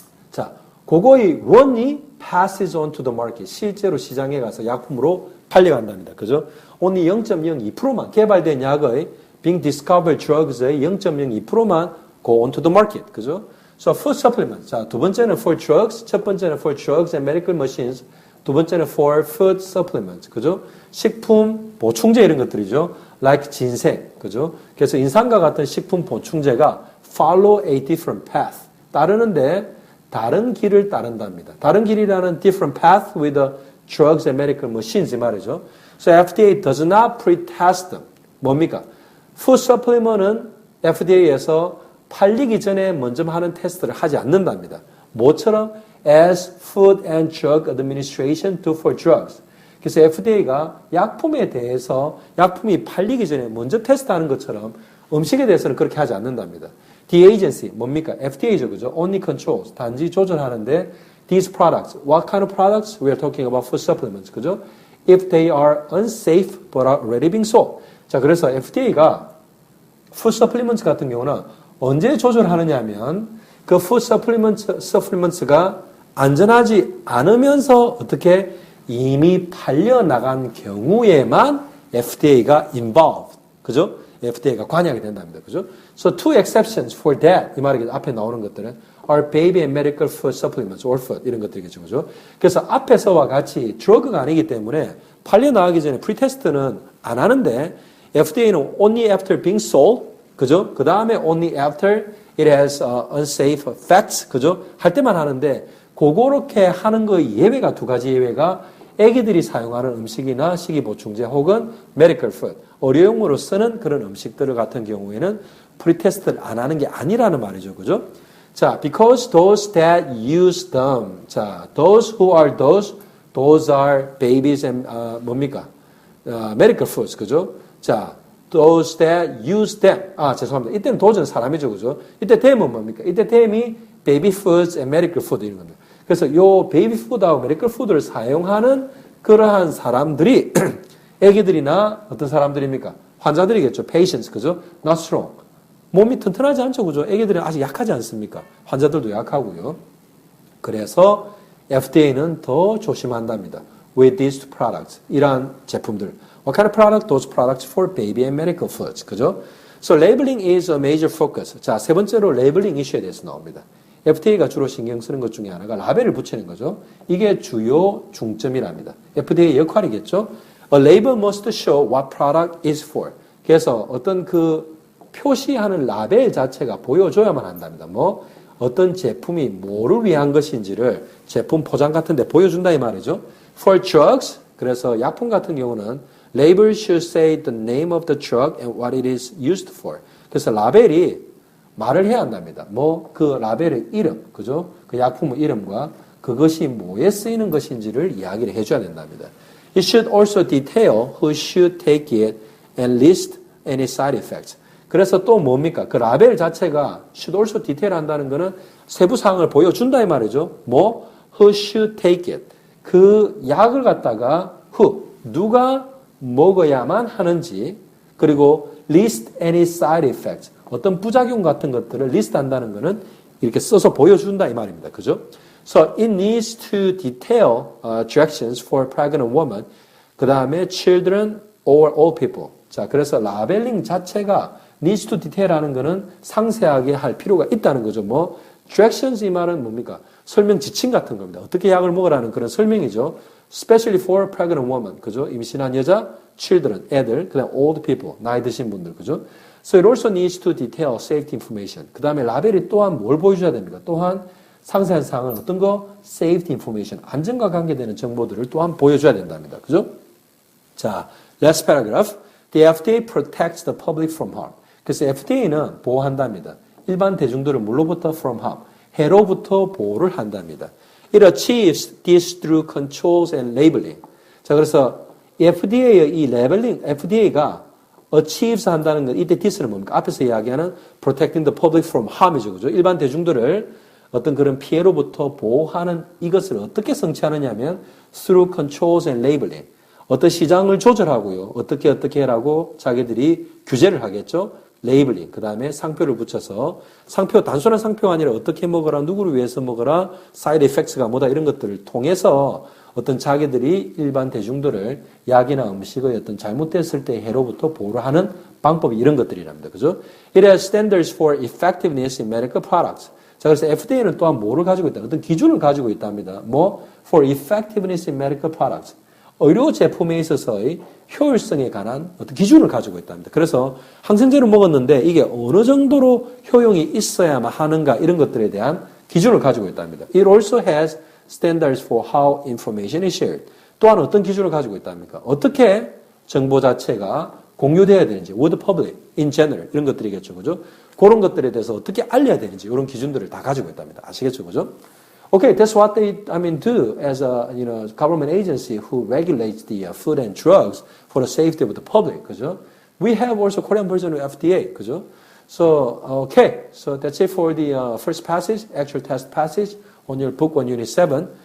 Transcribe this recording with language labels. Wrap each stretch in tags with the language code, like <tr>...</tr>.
<ko>자, 그거의 원이</ko> <en>passes on to the market.</en> <ko>실제로 시장에 가서 약품으로 팔려간답니다. 그죠?</ko> <en>only 0.02%만</en> <ko>개발된 약의</ko> <en>being discovered drugs의 0.02%만 go on to the market. 그죠? So food supplement. 자,</en> <ko>두 번째는</ko> <en>for drugs,</en> <ko>첫 번째는</ko> <en>for drugs and medical machines.</en> <ko>두 번째는</ko> <en>for food supplements.</en> <ko>그죠? 식품 보충제 이런 것들이죠. like 진생. 그죠? 그래서 인삼과 같은 식품 보충제가</ko> <en>follow a different path.</en> <ko>따르는데 다른 길을 따른답니다.</ko> <en>다른 길이라는 different path with the drugs and medical machines</en> <ko>이 말이죠.</ko> <en>So FDA does not pre-test them.</en> <ko>뭡니까? food supplement은 FDA에서 팔리기 전에 먼저 하는 테스트를 하지 않는답니다. 뭐처럼?</ko> <en>As Food and Drug Administration do for drugs.</en> <ko>그래서 FDA가 약품에 대해서 약품이 팔리기 전에 먼저 테스트하는 것처럼 음식에 대해서는 그렇게 하지 않는답니다.</ko> <en>The agency, 뭡니까? FDA죠, 그죠? Only controls,</en> <ko>단지 조절하는데</ko> <en>these products, what kind of products? We are talking about food supplements, 그죠? If they are unsafe but are already being sold.</en> <ko>자, 그래서 FDA가 food supplements 같은 경우는 언제 조절하느냐 하면 그 food supplements가 안전하지 않으면서 어떻게 이미 팔려나간 경우에만 FDA가 involved. 그죠? FDA가 관여하게 된답니다. 그죠?</ko> <en>So two exceptions for that.</en> <ko>이 말이 앞에 나오는 것들은 are baby and medical food supplements or food 이런 것들이겠죠. 그죠? 그래서 앞에서와 같이 드러그가 아니기 때문에 팔려나가기 전에 프리테스트는 안 하는데 FDA는</ko> <en>only after being sold.</en> <ko>그죠? 그 다음에</ko> <en>only after it has unsafe effects.</en> <ko>그죠? 할 때만 하는데 그렇게 하는 거의 예외가 두 가지 예외가 애기들이 사용하는 음식이나 식이보충제 혹은 medical food, 의료용으로 쓰는 그런 음식들 같은 경우에는 프리테스트를 안 하는 게 아니라는 말이죠. 그죠?</ko> <en>자, because those that use them. 자, those who are those are babies and 뭡니까? medical foods. 그죠? 자, those that use them.</en> <ko>죄송합니다. 이때는 those는 사람이죠. 그죠? 이때 them은 뭡니까?</ko> <en>이때 them이 baby foods and medical food</en> <ko>이런 겁니다. 그래서 요 베이비 푸드하고 메디컬 푸드를 사용하는 그러한 사람들이 애기들이나 어떤 사람들입니까? 환자들이겠죠. patients, 그죠?</ko> <en>not strong.</en> <ko>몸이 튼튼하지 않죠. 그죠? 애기들은 아직 약하지 않습니까? 환자들도 약하고요. 그래서 FDA는 더 조심한답니다.</ko> <en>with these products.</en> <ko>이러한 제품들.</ko> <en>What kind of product? Those products for baby and medical foods.</en> <ko>그죠?</ko> <en>So labeling is a major focus.</en> <ko>자, 세 번째로 레이블링 이슈에 대해서 나옵니다. FDA가 주로 신경 쓰는 것 중에 하나가 라벨을 붙이는 거죠. 이게 주요 중점이랍니다. FDA의 역할이겠죠.</ko> <en>A label must show what product is for.</en> <ko>그래서 어떤 그 표시하는 라벨 자체가 보여줘야만 한답니다. 뭐 어떤 제품이 뭐를 위한 것인지를 제품 포장 같은 데 보여준다 이 말이죠.</ko> <en>For drugs,</en> <ko>그래서 약품 같은 경우는</ko> <en>label should say the name of the drug and what it is used for.</en> <ko>그래서 라벨이 말을 해야 한답니다. 뭐 그 라벨의 이름, 그죠? 그 약품의 이름과 그것이 뭐에 쓰이는 것인지를 이야기를 해줘야 된답니다.</ko> <en>It should also detail who should take it and list any side effects.</en> <ko>그래서 또 뭡니까? 그 라벨 자체가</ko> <en>should also detail</en> <ko>한다는 거는 세부 사항을 보여준다 이 말이죠.</ko> <en>뭐? Who should take it?</en> <ko>그 약을 갖다가 who, 누가 먹어야만 하는지, 그리고</ko> <en>list any side effects.</en> <ko>어떤 부작용 같은 것들을 리스트한다는 거는 이렇게 써서 보여준다 이 말입니다. 그죠?</ko> <en>So it needs to detail directions for pregnant woman. 그 다음에 children or all people.</en> <ko>자, 그래서 라벨링 자체가</ko> <en>needs to detail</en> <ko>하는 거는 상세하게 할 필요가 있다는 거죠. 뭐, directions 이 말은 뭡니까? 설명 지침 같은 겁니다. 어떻게 약을 먹으라는 그런 설명이죠.</ko> <en>Especially for pregnant woman.</en> <ko>그죠? 임신한 여자, children, 애들, 그 다음 old people, 나이 드신 분들. 그죠?</ko> <en>So it also needs to detail safety information.</en> <ko>그 다음에 라벨이 또한 뭘 보여줘야 됩니까? 또한 상세한 사항은 어떤 거?</ko> <en>Safety information.</en> <ko>안전과 관계되는 정보들을 또한 보여줘야 된답니다.</ko> <en>그죠? 자, last paragraph. The FDA protects the public from harm.</en> <ko>그래서 FDA는 보호한답니다. 일반 대중들을 물로부터</ko> <en>from harm,</en> <ko>해로부터 보호를 한답니다.</ko> <en>It achieves this through controls and labeling.</en> <ko>자, 그래서 FDA의 이 레벨링, FDA가 achieves 한다는 건 이때 this는 뭡니까?</ko> <en>앞에서 이야기하는 protecting the public from harm이죠.</en> <ko>그죠? 일반 대중들을 어떤 그런 피해로부터 보호하는 이것을 어떻게 성취하느냐면</ko> <en>through controls and labeling.</en> <ko>어떤 시장을 조절하고요. 어떻게 해라고 자기들이 규제를 하겠죠. 레이블링, 그 다음에 상표를 붙여서 상표, 단순한 상표가 아니라 어떻게 먹어라, 누구를 위해서 먹어라, 사이드 이펙트가 뭐다 이런 것들을 통해서 어떤 자기들이 일반 대중들을 약이나 음식의 어떤 잘못됐을 때 해로부터 보호를 하는 방법이 이런 것들이랍니다. 그죠?</ko> <en>It has standards for effectiveness in medical products.</en> <ko>자, 그래서 FDA는 또한 뭐를 가지고 있다? 어떤 기준을 가지고 있답니다. 뭐?</ko> <en>For effectiveness in medical products.</en> <ko>의료 제품에 있어서의 효율성에 관한 어떤 기준을 가지고 있답니다. 그래서 항생제를 먹었는데 이게 어느 정도로 효용이 있어야만 하는가 이런 것들에 대한 기준을 가지고 있답니다.</ko> <en>It also has standards for how information is shared.</en> <ko>또한 어떤 기준을 가지고 있답니까? 어떻게 정보 자체가 공유돼야 되는지,</ko> <en>with the public, in general</en> <ko>이런 것들이겠죠, 그죠? 그런 것들에 대해서 어떻게 알려야 되는지 이런 기준들을 다 가지고 있답니다. 아시겠죠, 그죠?</ko> <en>Okay, that's what they, do as a, government agency who regulates the food and drugs for the safety of the public, 그죠? We have also Korean version of FDA, 그죠? So, okay, so that's it for the first passage, actual test passage on your book on Unit 7.</en>